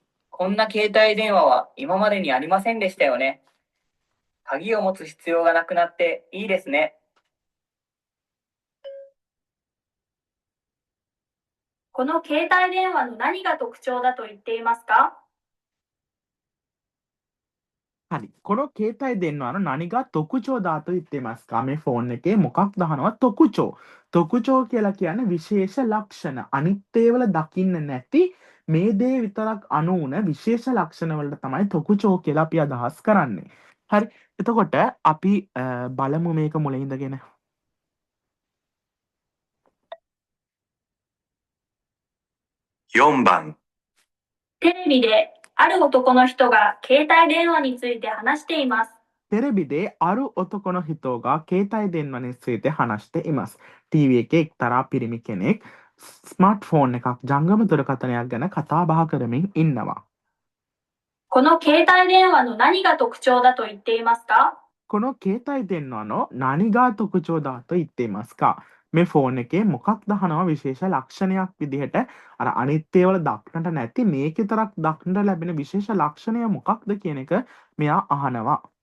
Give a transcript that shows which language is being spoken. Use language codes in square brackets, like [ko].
[ja] こんな携帯電話は今までにありませんでしたよね。鍵を持つ必要がなくなっていいですね。この携帯電話の何が特徴だと言っていますか？ [si] හරි. [ja] කොන කේතයි දෙන්නවන නනිගා තොකුචෝ ධාතු ඉත්තේමස්කා [si] මේ ෆෝන් එකේ මොකක් දහනවා තොකුචෝ. තොකුචෝ කියලා කියන්නේ විශේෂ ලක්ෂණ. අනිත් ඒවල දකින්න නැති මේ දේ විතරක් අනුවන විශේෂ ලක්ෂණ වලට තමයි තොකුචෝ කියලා අපි අදහස් කරන්නේ. හරි. එතකොට අපි බලමු මේක මුලින් ඉඳගෙන. [ja] 4番、テレビである男の人が携帯電話について話しています。 තෙරෙබිදේ අරු ඔතකොන හිතෝගා කේතයි දෙන්නවනේ සේතේ හනස්ට ඉමස්. [si] ටීවී එකේ එක්තරා පිරිමි කෙනෙක් ස්මාර්ට් ෆෝන් එකක් ජංගම දුරකථනයක් ගැන කතා බහ කරමින් ඉන්නවා. [ja] この携帯電話の何が特徴だと言っていますか？ කොන කේතයි දෙන්නවනෝ නනිගා තොකුචෝ ධාතු ඉත්තේමස්කා. [si] මේ ෆෝන් එකේ මොකක් දහනවා විශේෂ ලක්ෂණයක් විදිහට අර අනිත් ඒවල දක්නට නැති මේක විතරක් දක්නට ලැබෙන විශේෂ ලක්ෂණය මොකක්ද කියන එක මෙයා අහනවා.